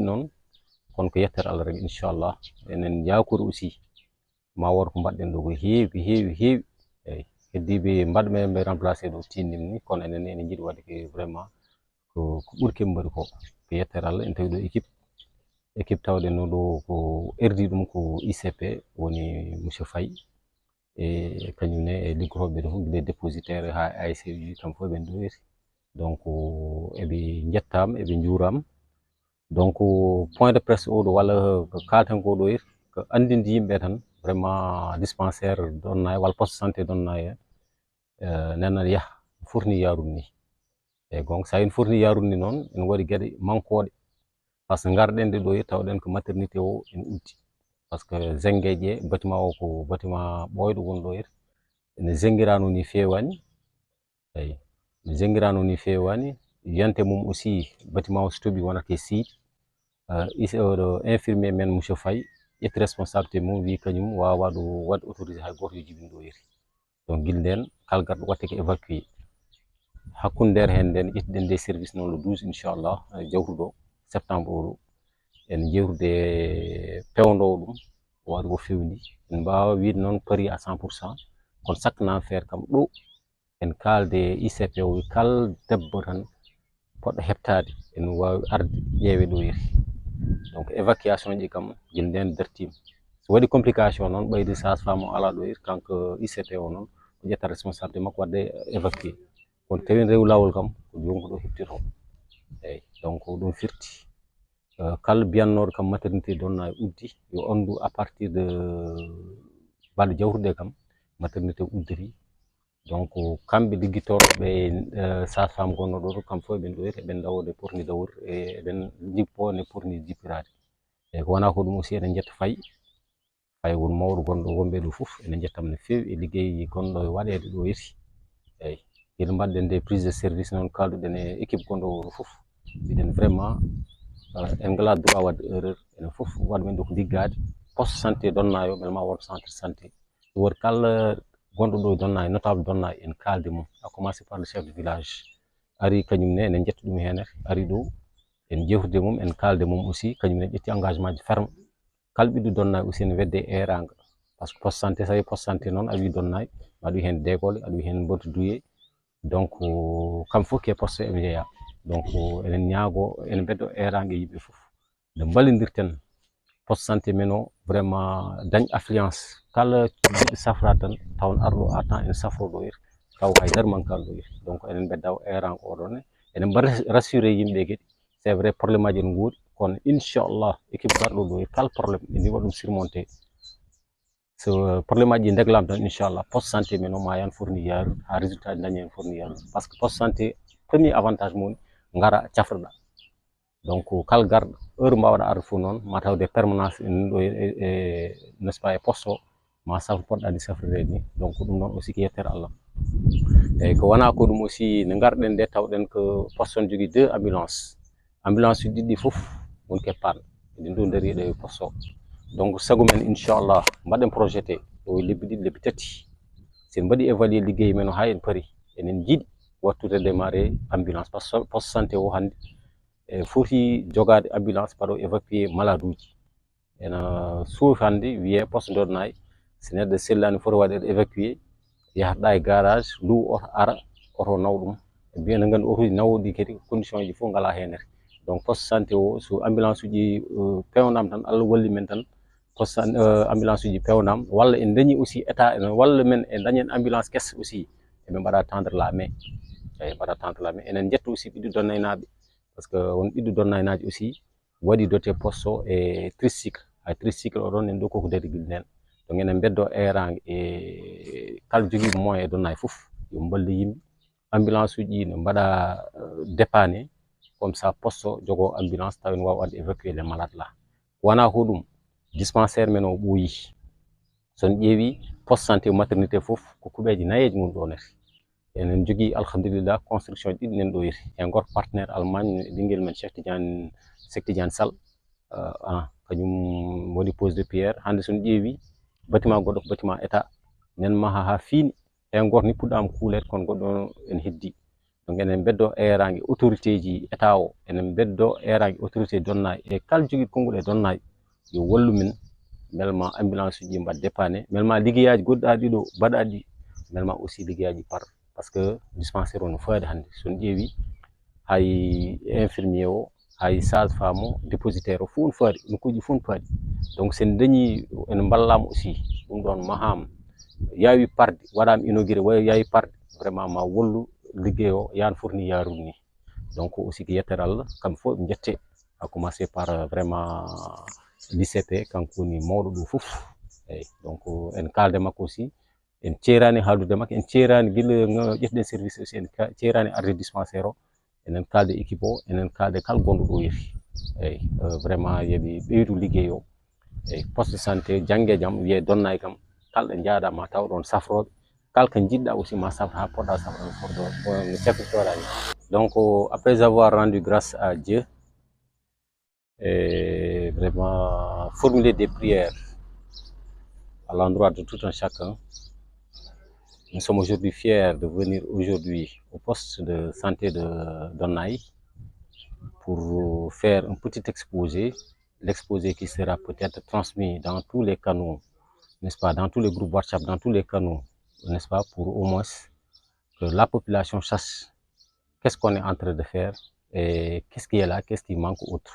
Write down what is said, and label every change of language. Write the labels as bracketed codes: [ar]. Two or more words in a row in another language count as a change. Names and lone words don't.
[ff] noon kono ko yettere Allah rek inchallah enen jakori aussi ma wor ko mbaɗɗen ɗo ko heewi heewi eyyi heddiɓe mbaɗɓe ɓe remplacé ɗo tinnim ni kono enen ene jiiɗi wadde ke vraiment ko ɓuurki ɓe mbaɗi ko yettere Allah en tawi ɗo équipe tawɗen no ɗo ko erdi ɗum ko ICP woni monsieur Faye e kañumne e liggotoɓe ɗo fof guila dépositaire ha ASC uji kam fof ɓen ɗo eri. donc eɓe jettama eɓe juurama. donc [fr] point de presse [ff] oɗo walla ko kalten ko ɗo eri ko andinde yimɓe tan [fr] vraiment dispensaire [ff] Donnayyi walla [fr] poste santé [ff] Donnayyi nenan yaaha foti ni yarude ni. eyyi donc sa en foti ni yarude ni noon en waɗi gueɗe manquoɗe [fr] par ce que [ff] garɗen ɗo e tawɗen ko maternité o en uddi par ce que zengueje bâtiment o ko bâtiment ɓoyɗo wonɗo ere ene zenguirano ni fewani eyyi ne zenguirano ni fewani yiyante mum aussi bâtiment o so tooɓi wonata e siide oɗo infirmier men monsieur Faye ƴetti responsabilité mum wi kañum wawa ɗo wadde autorisé hay goto yo jibin ɗo eri. donc guila nden kala garɗo watte ko évacué hakkude nder hen nden ƴettiɗen [fr] des services [ff] noon le 12 inchallah jawtuɗo septembre oɗo en jewtude pewndowo ɗum o waɗi ko fewni en mbawa wiide noon paari à 100%. kono sakna faire kam ɗo en kalde ICP o wi kala debbo tan poɗɗo heɓtade en wawi arde ƴeewe ɗo eri. [fr] donc évacuation [ff] ji kam guila nden dartima so waɗi complication noon ɓeyde sage-femme o ala ɗo eri kanko ICP o noon o ƴetta responsabilité makko wadde évacué kono tawi rewi lawol kam ko joni ko ɗo heɓtito. eyyi donc ɗum firti kala biyannoɗo kam maternité Donnayyi uddi yo andu [fr] à partir de [ff] balɗe jawtuɗe kam maternité udditi. donc kamɓe ligguitoɓe sage-femme gonno ɗo kam fof eɓen ɗo eri eɓen dawode porni dawol e eɓen jippo ne porni jippirade. eyyi ko wona ko ɗum aussi eɗen jetta Faye woni mawɗo gonɗo wonɓe ɗo foof enen jettamo no fewi e ligguey gonɗo e waɗede ɗo eri. eyyi guila mbaɗɗen nde [fr] prise de service [ff] noon kalduɗen e équipe gonɗo oɗo foof mbiɗen vraiment en ngala droit wadde erreur enen foof waɗumen ɗo ko liggade [fr] poste santé [ff] Donnayyi o beele ma won [fr] centre santé [ff] woni kala gonɗo ɗo Donnayyi notable Donnayyi en kalde mum [fr] à commencer par le chef de village [ff] ari kañumne enen jetta ɗum hen ari ɗo en jewtide mum en kalde mum aussi kañumne ƴetti engagement ji ferme kala ɓiɗɗo Donnayyi aussi ne wedde eranga [fr] par ce que poste santé [ff] so tawi [fr] poste santé [ff] noon a wi Donnayyi aɗa wi hen Décolé aɗa wi hen Bonto Douye donc kam fof ke poste eɓe jeeya. donc enen ñaago ene beddo erangue e yimɓe fof nde ballodirten [fr] poste santé [ff] men o vraiment dañ affluence kala jiɗɗo safrade tan tawn arɗo [fr] à temps [ff] ene safro ɗo eri taw haydara mankani ɗo eri. donc enen beddaw erangue oɗon enen mbaɗa rassuré yimɓe gueɗe [fr] c'est vrai probléme [ff] aji ene goodi kono inchallah équipe garɗo ɗo eri kala probléme ene waɗa ɗum surmonté so probléme aji ɗi deglama tan inchallah [fr] poste santé [ff] men o ma yan fourni yarude ha résultat ji dañi hen fourni yarude [fr] par ce que poste santé premier avantage [ff] mum ngara cafroɗa. donc kala garɗo heure mbawɗa arde fof noon ma tawde permanence ɗo [fr] n'est ce pas [ff] e poste o ma safru poɗɗa ni safrire ni. donc ɗum noon aussi ko yettere Allah Et ko wana ko ɗum aussi ne garɗen nde tawɗen ko poste on jogui 2 ambulance uji ɗiɗɗi fof wonke panne eɗi dondiri ɗe poste o. Donc sago men inchallah mbaɗen projeté o lebbi ɗiɗi lebbi tati sen mbaɗi évaluer ligguey men o ha en paari enen jiiɗi wattude [fr] démarré ambulance par ce que poste santé [ff] o hande e foti jogade ambulance mbaɗo [fr] évacuer malade [ff] uji ena suufi hande wiye poste Donnayyi so neɗɗo sellani foti waɗede évacuer yahata e garage ndu oto ara oto naw ɗum e bien no gandi otoji nawɗi kadi condition ji fof ngala henere. [fr] Donc poste santé [ff] o so ambulance uji pewnama tan Allah walli men tan poste ambulance uji pewnama walla en dañi aussi état ene walla men e dañen ambulance kesse aussi eɓe mbaɗa [fr] tendre la [ff] main eyi mbaɗa [fr] tendre la main [ff] enen jetta aussi ɓiɗɗo Donnayyi naɓe [fr] par ce que [ff] won ɓiɗɗo Donnayyi naji aussi waɗi doté poste o e tricycle hay tricycle oɗon en ɗo koko dariguel nen donc enen beddo erage e kala joguiɗo moyen e Donnayyi foof yo ballu yimɓe ambulance uji ne mbaɗa [fr] dépanné comme ça poste [ff] o jogo ambulance taw en wawa wadde [fr] évacuer les malades là [ff] wona ko ɗum dispensaire men o ɓooyi son ƴeewi [fr] poste santé maternité [ff] foof ko kuuɓeji nayeji mum ɗo nati enen jogui alhamdulillah construction ɗiɗi nan ɗo yeti en gorko partenaire Allemagne ɓinguel men Cheikh Tidiane Sall kañum woni [fr] pose de pierre [ff] hande son ƴeewi bâtiment goɗɗo ko [fr] bâtiment état [ff] nen maaha ha fiini en goto ni puɗɗama kuulede kono goɗɗo en heddi donc enen beddo erage autorité ji état o enen beddo erage autorité Donnayyi e kala joguiɗo konngol e Donnayyi yo wallu men belma ambulance uji mbaɗ dépanné belma liggueyaji goɗɗaɗi ɗo mbaɗaɗi belma aussi liggueyaji [fr] par que dispensaire [ff] o no faadi hande son ƴeewi hay infirmier o hay sage femme o dépositaire o fof no faadi nokkuji fof no faadi donc sen dañi en ballama aussi ɗum ɗon mahama yawi parde waɗama inauguré yawi parde vraiment ma wallu ligguey o yano foti ni yarude ni donc aussi ko yettere Allah kamɓe fof ɓe jette [fr] à commencer par vraiment l'ICP [ff] kanko woni mawɗo ɗo foof eyyi donc en kalde makko aussi en ceerani haaldude makko en ceerani guila ƴettuɗen service aussi en ceerani arde dispensaire o enen kalde équipe o enen kalde kala gonɗo ɗo yeeti eyyi vraiment yooɓe ɓeydu ligguey o eyyi [fr] poste de santé [ff] janggue e jaam wiye Donnayyi kam kala ɗo jaaɗa ma taw ɗon safroɓe kala ko jiɗɗa aussi ma safra ha poɗɗa safrade no safrirtoɗa ni. [fr] Donc après avoir rendu grâce à Dieu et vraiment formuler des prières à l'endroit de tout un chacun, nous sommes aujourd'hui fiers de venir aujourd'hui au poste de santé de Donnayyi pour faire un petit exposé, l'exposé qui sera peut-être transmis dans tous les canaux, n'est-ce pas, dans tous les groupes WhatsApp, dans tous les canaux, n'est-ce pas, pour au moins que la population sache qu'est-ce qu'on est en train de faire et qu'est-ce qui est là, qu'est-ce qui manque autre.